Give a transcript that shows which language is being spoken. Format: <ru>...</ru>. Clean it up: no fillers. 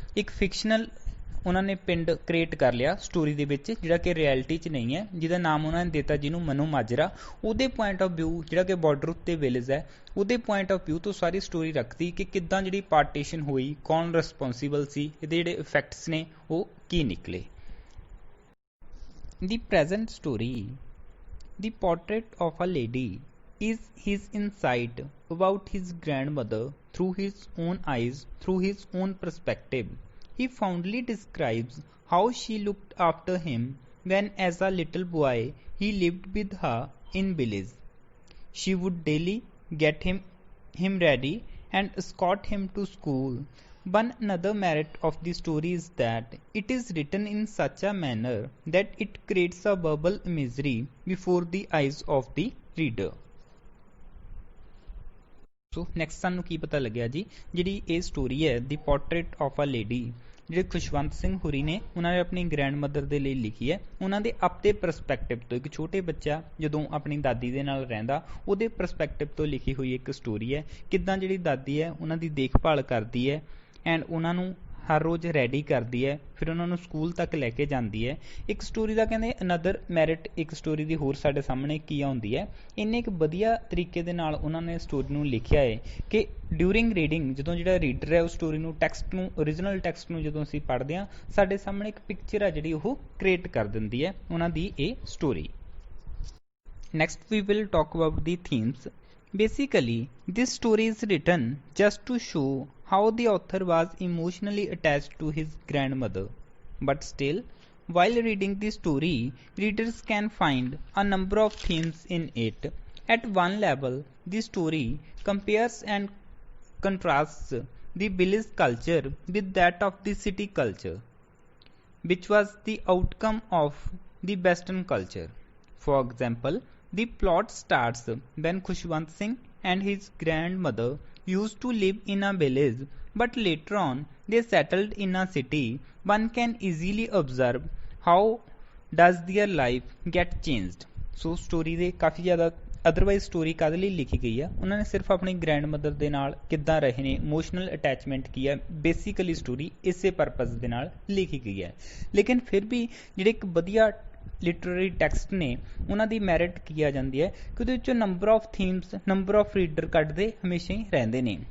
<pa>ਇੱਕ ਫਿਕਸ਼ਨਲ ਉਹਨਾਂ ਨੇ ਪਿੰਡ ਕ੍ਰੀਏਟ ਕਰ ਲਿਆ ਸਟੋਰੀ ਦੇ ਵਿੱਚ, ਜਿਹੜਾ ਕਿ ਰਿਐਲਿਟੀ 'ਚ ਨਹੀਂ ਹੈ, ਜਿਹਦਾ ਨਾਮ ਉਹਨਾਂ ਨੇ ਦਿੱਤਾ ਜਿਹਨੂੰ ਮਨੋ ਮਾਜਰਾ। ਉਹਦੇ ਪੁਆਇੰਟ ਆਫ ਵਿਊ ਜਿਹੜਾ ਕਿ ਬਾਰਡਰ ਉੱਤੇ ਵਿਲੇਜ ਹੈ, ਉਹਦੇ ਪੁਆਇੰਟ ਆਫ ਵਿਊ ਤੋਂ ਸਾਰੀ ਸਟੋਰੀ ਰੱਖਦੀ ਕਿ ਕਿੱਦਾਂ ਜਿਹੜੀ ਪਾਰਟੀਸ਼ਨ ਹੋਈ, ਕੌਣ ਰਿਸਪੌਂਸੀਬਲ ਸੀ, ਇਹਦੇ ਜਿਹੜੇ ਇਫੈਕਟਸ ਨੇ ਉਹ ਕੀ ਨਿਕਲੇ।</pa> <en>The present story the portrait of a lady is his insight about his grandmother through his own eyes, through his own perspective. He fondly describes how she looked after him when as a little boy he lived with her in village. She would daily get him ready and escort him to school. One another merit of the story is that it is written in such a manner that it creates a verbal imagery before the eyes of the reader.</en> <pa>So next ਸਾਨੂੰ ਕੀ ਪਤਾ ਲੱਗਿਆ ਜੀ, ਜਿਹੜੀ ਇਹ story ਹੈ ਦੀ portrait of a lady, ਜਿਹੜੇ ਖੁਸ਼ਵੰਤ ਸਿੰਘ ਹੁਰੀ ਨੇ ਉਹਨਾਂ ਨੇ ਆਪਣੀ ਗ੍ਰੈਂਡ ਮਦਰ ਦੇ ਲਈ ਲਿਖੀ ਹੈ। ਉਹਨਾਂ ਦੇ ਆਪਣੇ ਪਰਸਪੈਕਟਿਵ ਤੋਂ, ਇੱਕ ਛੋਟੇ ਬੱਚਾ ਜਦੋਂ ਆਪਣੀ ਦਾਦੀ ਦੇ ਨਾਲ ਰਹਿੰਦਾ ਉਹਦੇ ਪਰਸਪੈਕਟਿਵ ਤੋਂ ਲਿਖੀ ਹੋਈ ਇੱਕ ਸਟੋਰੀ ਹੈ। ਕਿੱਦਾਂ ਜਿਹੜੀ ਦਾਦੀ ਹੈ ਉਹਨਾਂ ਦੀ ਦੇਖਭਾਲ ਕਰਦੀ ਹੈ ਐਂਡ ਉਹਨਾਂ ਨੂੰ ਹਰ ਰੋਜ਼ ਰੈਡੀ ਕਰਦੀ ਹੈ, ਫਿਰ ਉਹਨਾਂ ਨੂੰ ਸਕੂਲ ਤੱਕ ਲੈ ਕੇ ਜਾਂਦੀ ਹੈ। ਇੱਕ ਸਟੋਰੀ ਦਾ ਕਹਿੰਦੇ ਅਨਦਰ ਮੈਰਿਟ ਇੱਕ ਸਟੋਰੀ ਦੀ ਹੋਰ ਸਾਡੇ ਸਾਹਮਣੇ ਕੀ ਆਉਂਦੀ ਹੈ, ਇੰਨੇ ਇੱਕ ਵਧੀਆ ਤਰੀਕੇ ਦੇ ਨਾਲ ਉਹਨਾਂ ਨੇ ਸਟੋਰੀ ਨੂੰ ਲਿਖਿਆ ਹੈ ਕਿ ਡਿਊਰਿੰਗ ਰੀਡਿੰਗ ਜਦੋਂ ਜਿਹੜਾ ਰੀਡਰ ਹੈ ਉਹ ਸਟੋਰੀ ਨੂੰ ਟੈਕਸਟ ਨੂੰ ਓਰੀਜਨਲ ਟੈਕਸਟ ਨੂੰ ਜਦੋਂ ਅਸੀਂ ਪੜ੍ਹਦੇ ਹਾਂ ਸਾਡੇ ਸਾਹਮਣੇ ਇੱਕ ਪਿਕਚਰ ਆ ਜਿਹੜੀ ਉਹ ਕ੍ਰੀਏਟ ਕਰ ਦਿੰਦੀ ਹੈ ਉਹਨਾਂ ਦੀ ਇਹ story.</pa> <en>Next we will talk about the themes. Basically, this story is written just to show how the author was emotionally attached to his grandmother, but still While reading the story, readers can find a number of themes in it. At one level, the story compares and contrasts the village culture with that of the city culture, which was the outcome of the Western culture. For example, the plot starts when Khushwant Singh and his grandmother used to live in a village, but later on they settled in a city. One can easily observe how does their life get changed.</en> <pa>So story ਦੇ ਕਾਫੀ ਜ਼ਿਆਦਾ otherwise story ਕਾਹਦੇ ਲਈ ਲਿਖੀ ਗਈ ਆ, ਉਹਨਾਂ ਨੇ ਸਿਰਫ ਆਪਣੀ ਗ੍ਰੈਂਡ ਮਦਰ ਦੇ ਨਾਲ ਕਿੱਦਾਂ ਰਹੇ ਨੇ, ਇਮੋਸ਼ਨਲ ਅਟੈਚਮੈਂਟ ਕੀ ਹੈ, ਬੇਸਿਕਲੀ ਸਟੋਰੀ ਇਸੇ ਪਰਪਸ ਦੇ ਨਾਲ ਲਿਖੀ ਗਈ ਹੈ। ਲੇਕਿਨ ਫਿਰ ਵੀ ਜਿਹੜੇ ਇੱਕ ਵਧੀਆ ਲਿਟਰੇਰੀ ਟੈਕਸਟ ਨੇ ਉਹਨਾਂ ਦੀ ਮੈਰਿਟ ਕੀ ਆ ਜਾਂਦੀ ਹੈ ਕਿ ਉਹਦੇ ਵਿੱਚੋਂ number of themes, number of reader ਕੱਢਦੇ ਹਮੇਸ਼ਾ ਹੀ ਰਹਿੰਦੇ ਨੇ।</pa>